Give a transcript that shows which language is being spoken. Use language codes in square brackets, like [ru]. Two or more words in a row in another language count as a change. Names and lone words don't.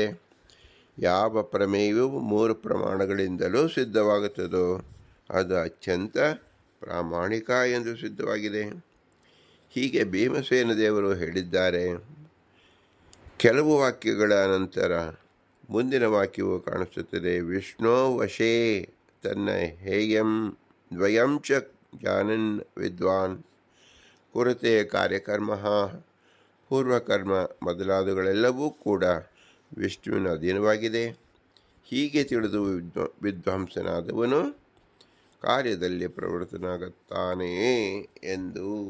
[kn] ಯಾವ ಪ್ರಮೇಯವು 3 ಪ್ರಮಾಣಗಳಿಂದಲೂ ಸಿದ್ಧವಾಗುತ್ತದೋ ಅದು ಅತ್ಯಂತ ಪ್ರಾಮಾಣಿಕ ಎಂದು ಸಿದ್ಧವಾಗಿದೆ. ಹೀಗೆ ಭೀಮಸೇನ ದೇವರು ಹೇಳಿದ್ದಾರೆ. ಕೆಲವು ವಾಕ್ಯಗಳ ನಂತರ ಮುಂದಿನ ವಾಕ್ಯವು ಕಾಣಿಸುತ್ತದೆ. [sa] ವಿಷ್ಣು ವಶೇ ತನ್ನ ಹೇಯಂ ದ್ವಯಂ ಚ ಜಾನನ್ ವಿದ್ವಾನ್ ಕುರತೆ ಕಾರ್ಯಕರ್ಮ. [kn] ಪೂರ್ವಕರ್ಮ ಮೊದಲಾದವುಗಳೆಲ್ಲವೂ ಕೂಡ ವಿಷ್ಣುವಿನ ಅಧೀನವಾಗಿದೆ. ಹೀಗೆ ತಿಳಿದು ವಿದ್ವಾಂಸನಾದವನು ಕಾರ್ಯದಲ್ಲಿ ಪ್ರವೃತ್ತನಾಗುತ್ತಾನೆ ಎಂದು.